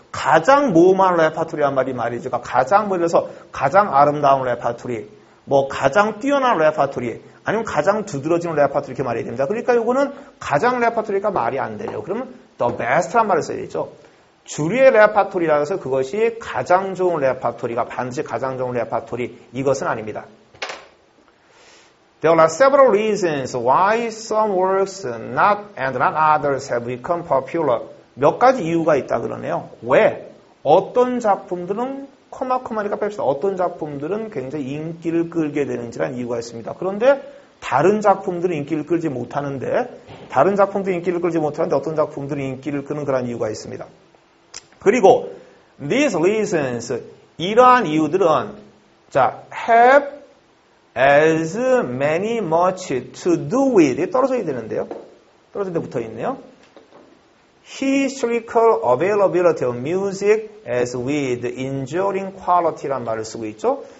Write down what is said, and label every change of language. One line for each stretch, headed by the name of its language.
Korean: 가장 모험한 레파토리란 말이죠. 가장 그래서 가장 아름다운 레파토리, 뭐 가장 뛰어난 레파토리, 아니면 가장 두드러지는 레파토리 이렇게 말해야 됩니다. 그러니까 이거는 가장 레파토리가 말이 안 돼요. 그러면 the best란 말을 써야 되죠. 주류의 레파토리라고 해서 그것이 가장 좋은 레파토리가 반드시 가장 좋은 레파토리 이것은 아닙니다.
English: There are several reasons why some works not others have become popular.
Korean: 몇 가지 이유가 있다 그러네요. 왜? 어떤 작품들은 코마니까 뺍시다. 어떤 작품들은 굉장히 인기를 끌게 되는지란 이유가 있습니다. 그런데 다른 작품들은 인기를 끌지 못하는데 어떤 작품들은 인기를 끄는 그런 이유가 있습니다.
English: 그리고 these reasons 이러한 이유들은 자 have as many much to do with 떨어져야 되는데요.
Korean: 떨어진 데 붙어 있네요.
English: Historical availability of music as with enduring quality란 말을 쓰고 있죠.